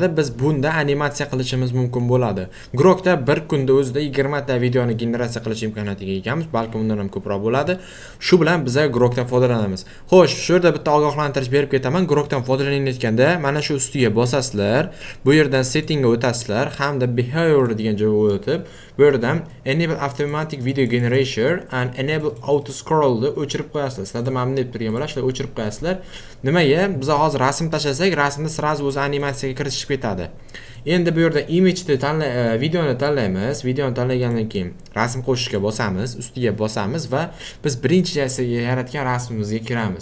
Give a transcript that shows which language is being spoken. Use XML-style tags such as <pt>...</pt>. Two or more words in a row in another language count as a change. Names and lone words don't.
<uz>Biz bunda animatsiya qilishimiz mumkin bo'ladi. Grokda bir kunda o'zida 20 ta videoni generatsiya qilish imkoniyatiga egamiz, balki undan ham ko'proq bo'ladi. Shu bilan biz Grokdan foydalanamiz. Xo'sh, shu yerda bitta ogohlantirish berib ketaman. Grokdan foydalanayotganda mana shu ustiga bosasizlar, bu yerdan settingga o'tasizlar hamda behavior degan joyga o'tib, bu yerdan</uz> <en>enable automatic video generation and enable auto scroll</en> <uz>ni o'chirib qo'yasizlar. Sizlarda mana bunday turgan bo'ladi, shuni o'chirib qo'yasizlar. Nimaga? Biz hozir rasm tashlasak, rasmni sразу o'z animatsiyaga kiritishib ketadi. Endi bu yerda image videoni tanlaymiz. Videoni tanlagandan keyin rasm qo'shishga bosamiz, ustiga bosamiz va biz birinchi yaratgan rasmimizga kiramiz.</uz>